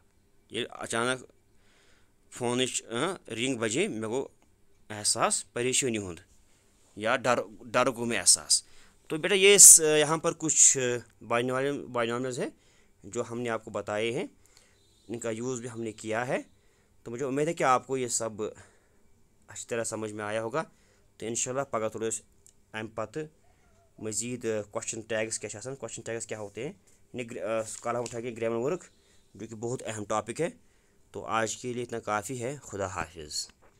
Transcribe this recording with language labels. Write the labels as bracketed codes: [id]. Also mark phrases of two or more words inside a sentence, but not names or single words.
[ks] ये अचानक फ़ोन रिंग बजे मे गो एहसास परेशानी हुंद या डर को में एहसास। [hi] तो बेटा ये यहाँ पर कुछ बाइनोमियल्स है जो हमने आपको बताए हैं, इनका यूज़ भी हमने किया है। तो मुझे उम्मीद है कि आपको ये सब अच्छी तरह समझ में आया होगा। तो [ks] इंशाल्लाह पगह तुलो अम पत मज़ीद [en] question tags [hi] क्या [en] question tags [hi] क्या होते हैं, कल हम उठाएंगे [en] grammar work [hi] जो कि बहुत अहम टॉपिक है। तो आज के लिए इतना काफ़ी है। खुदा हाफिज़।